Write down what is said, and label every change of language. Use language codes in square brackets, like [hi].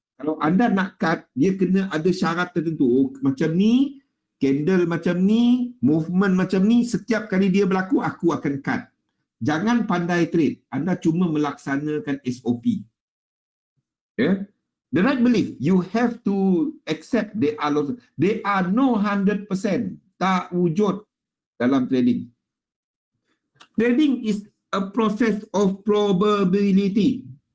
[ms] Kalau anda nak cut, dia kena ada syarat tertentu. Oh, macam ni, candle macam ni, movement macam ni, setiap kali dia berlaku, aku akan cut. Jangan pandai trade. Anda cuma melaksanakan SOP. Yeah? [en] The right belief, you have to accept they are losses. They are no 100%. [ms] Tak wujud dalam trading. [en] Trading is a process of probability.